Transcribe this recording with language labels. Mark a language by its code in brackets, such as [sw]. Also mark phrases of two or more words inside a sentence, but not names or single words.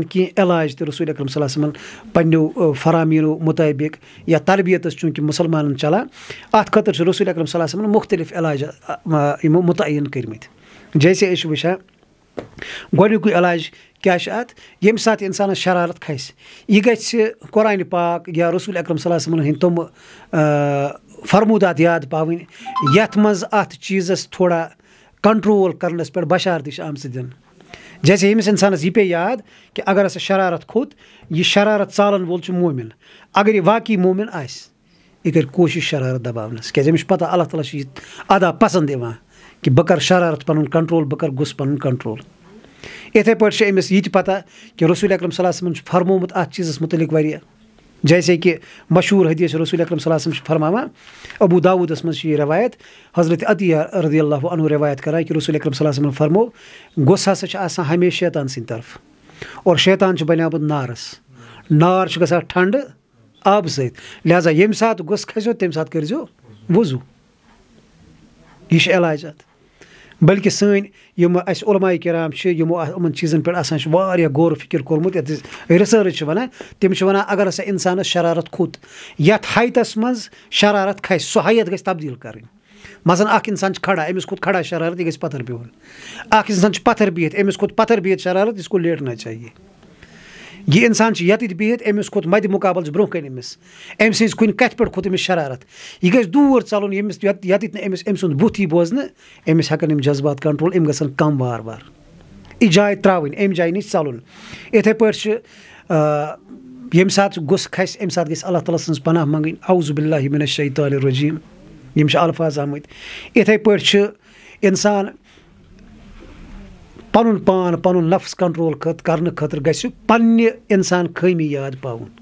[ks] کینٛہہ علاج تہِ رسول اکرم [ar] صلی اللہ علیہ وسلم [ks] پنٛنیو فرامیٖنو مُطٲبق یا تربیتس چوٗنٛکہِ مُسلمانن چلان اَتھ خٲطرٕ چھُ رسول اکرم [ar] صلی اللہ علیہ وسلم [ks] مُختلف علاج یِمو مُتعین کٔرمٕتۍ جیسے أسۍ چھِ وٕچھان گۄڈنیُکُے علاج کیٛاہ چھُ اَتھ ییٚمہِ ساتہٕ اِنسانَس شرارت کھسہِ یہِ گژھِ قرآنِ پاک یا رسول اکرم [ar] صلی اللہ علیہ وسلم [ks] ہٕنٛدۍ تِم فرموٗدات یاد پاوٕنۍ یَتھ منٛز اَتھ چیٖزَس تھوڑا کنٹرول کرنَس پٮ۪ٹھ بشارتہِ چھِ آمژٕ دِنہٕ جیسے ییٚمِس اِنسانَس یہِ پیٚیہِ یاد کہِ اگر ہسا شرارت کھوٚت یہِ شرارت ژالن وول چھُ مومِن اگر یہِ واقعی مومِن آسہِ یہِ کَرِ کوٗشِش شرارت دباونَس کیٛازِ أمِس چھُ پتہ اللہ تعالیٰ چھُ یہِ ادا پسنٛد یِوان کہِ بہٕ کَرٕ شرارت پَنُن کنٹرول بہٕ کَرٕ غُصہٕ پَنُن کنٹرول یِتھَے پٲٹھۍ چھِ أمِس یہِ تہِ پتہ کہِ رسول اکرم [ar] صلی اللہ علیہ وسلم [ks] چھُ فرمومُت اَتھ چیٖزَس مُتعلق واریاہ جیسے کہِ مشہوٗر حدیث رسول اکرم [ar] صلی اللہ علیہ وسلم [ks] چھُ فرماوان ابوٗ داوٗدَس منٛز چھِ یہِ روایت حضرت عطیہ [ar] رضی اللہ عنہ [ks] روایت کران کہِ رسول اکرم [ar] صلی اللہ علیہ وسلم [ks] فرمو غُصہٕ ہسا چھُ آسان ہمیشہِ شیطان سٕنٛدِ طرفہٕ اور شیطان چھُ بنیومُت نارس نار چھُ گژھان ٹھنڈٕ آبہٕ سۭتۍ لہٰذا ییٚمہِ ساتہٕ غُصہٕ کھسیو تمہِ ساتہٕ کٔرۍزیو وضوٗ یہِ چھُ علاج اَتھ بلکہِ سٲنۍ یِم اَسہِ علماء کرام چھِ یِمو یِمن چیٖزن پٮ۪ٹھ آسان چھُ واریاہ غور فِکر کوٚرمُت یَتھ أسۍ رِسٲرٕچ چھِ وَنان تِم چھِ وَنان اگر ہسا اِنسانَس شرارت کھوٚت یَتھ ہایتَس منٛز شرارت کھسہِ سۄ ہایت گژھِ تبدیٖل کَرٕنۍ مثلاً اکھ اِنسان چھُ کھڑا أمِس کھوٚت کھڑا شرارت یہِ گژھِ پتھر بِہُن اکھ اِنسان چھُ پتھر بِہِتھ أمِس کھوٚت پتھر بِہِتھ شرارت [ur] اِس کو لیٹنا [ks] چاہیے یہِ اِنسان چھُ ییٚتٮ۪تھ بِہِتھ أمِس کھوٚت مدِ مُقابلس برونٛہہ کَنہِ أمِس أمۍ سٕنٛزِ کُنہِ کَتھِ پٮ۪ٹھ کھوٚت أمِس شرارت یہِ گژھِ دوٗر ژَلُن ییٚمِس ییٚتٮ۪تھ نہٕ أمِس أمۍ سُنٛد بُتھ یی بوزنہٕ أمِس ہٮ۪کَن یِم جذبات کنٹرول یِم گژھن کم وارٕ وارٕ یہِ جاے ترٛاوٕنۍ اَمہِ جایہِ نِش ژَلُن یِتھَے پٲٹھۍ چھِ ییٚمہِ ساتہٕ غُصہٕ کھسہِ اَمہِ ساتہٕ گژھِ اللہ تعالیٰ سٕنٛز پناہ منٛگٕنۍ [ar] اعوذ باللہ من الشیطان الرجیٖم [ks] یِم چھِ الفاظ آمٕتۍ یِتھَے پٲٹھۍ چھُ اِنسان پنُن پان پنُن نفس کنٹرول کرنہٕ خٲطرٕ گژھِ پننہِ اِنسان خٲمی یاد پاوُن